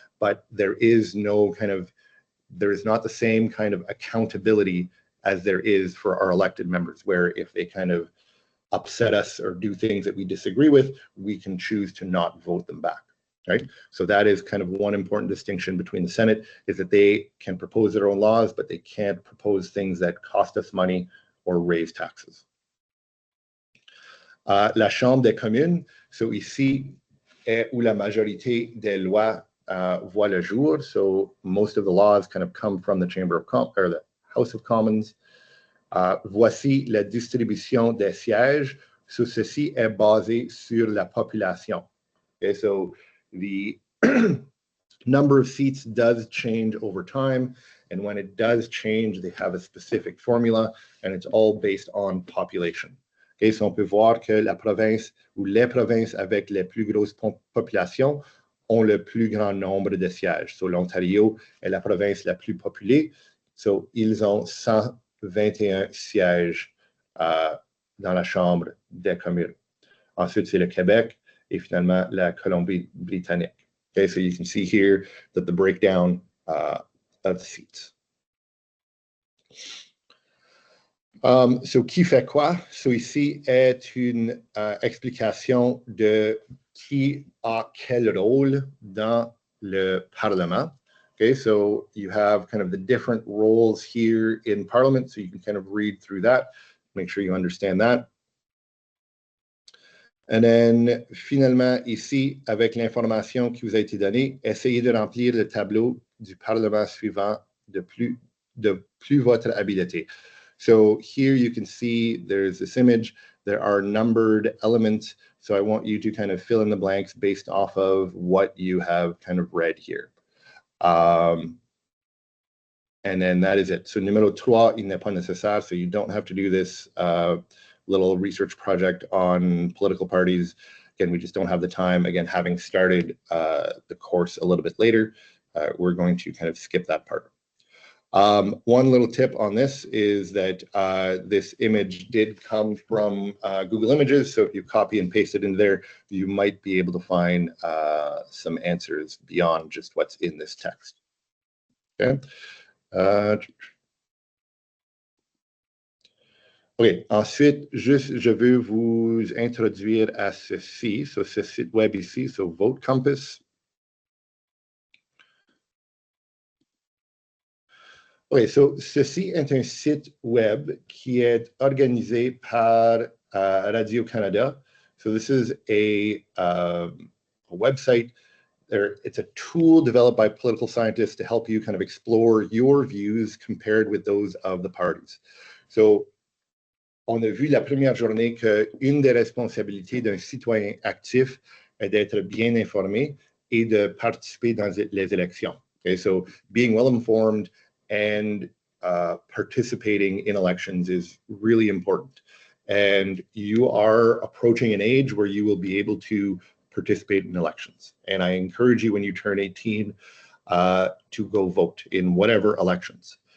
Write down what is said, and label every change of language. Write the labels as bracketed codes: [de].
[en] But there is not the same kind of accountability as there is for our elected members, where if they kind of upset us or do things that we disagree with, we can choose to not vote them back, right? So that is kind of one important distinction between the Senate, is that they can propose their own laws, but they can't propose things that cost us money or raise taxes. [fr] La Chambre des communes, so ici est où la majorité des lois voit le jour. [en] So most of the laws kind of come from the the House of Commons. [fr] Voici la distribution des sièges. So ceci est basé sur la population. [en] Okay, so the number of seats does change over time. And when it does change, they have a specific formula, and it's all based on population. [fr] Okay, so on peut voir que la province ou les provinces avec les plus grosses populations ont le plus grand nombre de sièges. So l'Ontario est la province la plus peuplée. So ils ont 121 sièges dans la Chambre des communes. Ensuite, c'est le Québec et finalement la Colombie-Britannique. [en] Okay, so you can see here that the breakdown of the seats. [fr] So qui fait quoi? So ici est une explication de qui a quel rôle dans le Parlement. [en] Okay, so you have kind of the different roles here in Parliament, so you can kind of read through that, make sure you understand that. And then, [fr] finalement, ici, avec l'information qui vous a été donnée, essayez de remplir le tableau du Parlement suivant de plus votre habileté. [en] So here you can see there's this image. There are numbered elements. So I want you to kind of fill in the blanks based off of what you have kind of read here. And then that is it. So [fr] numéro 3, il n'est pas nécessaire. [en] So you don't have to do this little research project on political parties. Again, we just don't have the time. Again, having started the course a little bit later, we're going to kind of skip that part. One little tip on this is that this image did come from Google Images. So if you copy and paste it in there, you might be able to find some answers beyond just what's in this text. Okay. OK. [fr] Ensuite, je veux vous introduire à ceci, sur ce site web ici, sur Vote Compass. OK, so ceci est un site web qui est organisé par Radio-Canada. [en] So this is a website. It's a tool developed by political scientists to help you kind of explore your views compared with those of the parties. [fr] So, on a vu la première journée qu'une des responsabilités d'un citoyen actif est d'être bien informé et de participer dans les élections. [en] Okay, so being well informed and participating in elections is really important. And you are approaching an age where you will be able to participate in elections. And I encourage you when you turn 18 to go vote in whatever elections.